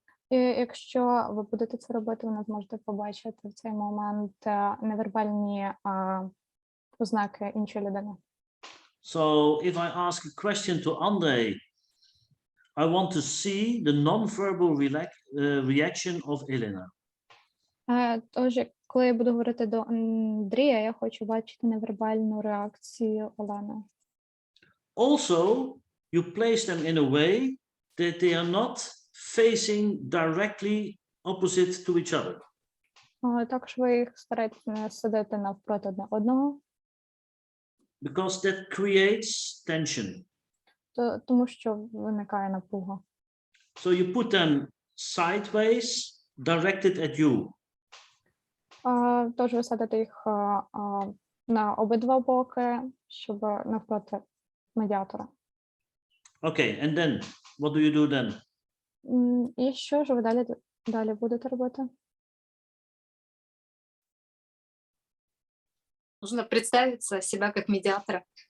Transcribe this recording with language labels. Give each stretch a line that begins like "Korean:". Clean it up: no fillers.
Ukrainian: І якщо ви будете це робити, ви не зможете побачити в цей момент невербальні ознаки іншої людини.
English: So if I ask a question to Andrei, I want to see the non-verbal reaction of Elena.
Ukrainian: Тож, коли я буду говорити до Андрія, я хочу бачити невербальну реакцію Олени.
English: Also, you place them in a way that they are not facing directly opposite to each other.
Ukrainian: Також ви їх стараєтесь не сидити навпроти одне одного.
English: Because that creates tension.
Ukrainian: Тому що виникає напруга.
English: So you put them sideways, directed at you.
Ukrainian: Тож ви садите їх на обидва боки, щоб навпроти медіатора.
English: Okay, and then what do you do then?
Ukrainian: І що ж ви далі будете робити?
Russian: Нужно представить себя как медиатора.